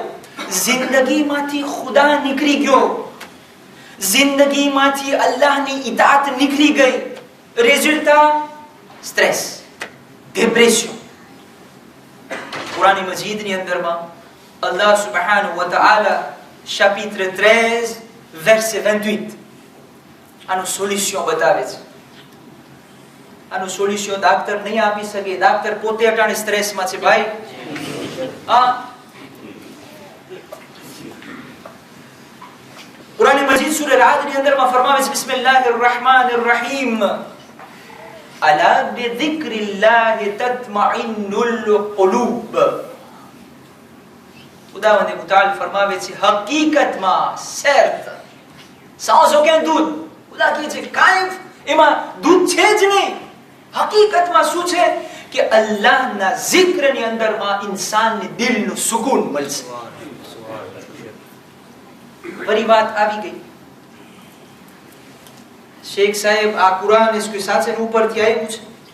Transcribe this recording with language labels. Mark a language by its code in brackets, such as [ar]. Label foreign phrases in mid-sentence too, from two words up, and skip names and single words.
[gu] જિંદગીમાંથી ખુદા નીકળી ગયો, જિંદગીમાંથી અલ્લાહની ઇતાત નીકળી ગઈ. રિઝલ્ટ સ્ટ્રેસ, ડિપ્રેશન. કુરાન મજીદની અંદરમાં [ar] الله سبحانه وتعالى [fr] chapitre 13 verset 28 [gu] આનું સોલ્યુશન બતાવે છે. આનું સોલ્યુશન ડાક્ટર નહીં આપી શકે. ડાક્ટર પોતે અટાણે સ્ટ્રેસમાં છે ભાઈ. કુરાન મજીદ સૂરા રાદ ની અંદરમાં ફરમાવે છે [ar] بسم الله الرحمن الرحيم ألا بذكر الله تطمئن القلوب. [gu] ખુદાવંદ મુતાલ ફરમાવે છે હકીકતમાં સર્ત [fr] sans aucun doute, [gu] ખુદા કહે છે કાંઈ એમાં દૂધ છે જ નહીં. હકીકતમાં શું છે કે અલ્લાહના zikરની અંદરમાં ઇન્સાનને દિલનું સુકૂન મળશે. [hi] बड़ी बात [gu] આવી ગઈ. शेख साहेब આ કુરાન इसके સાથે ઉપરથી આવ્યું છે.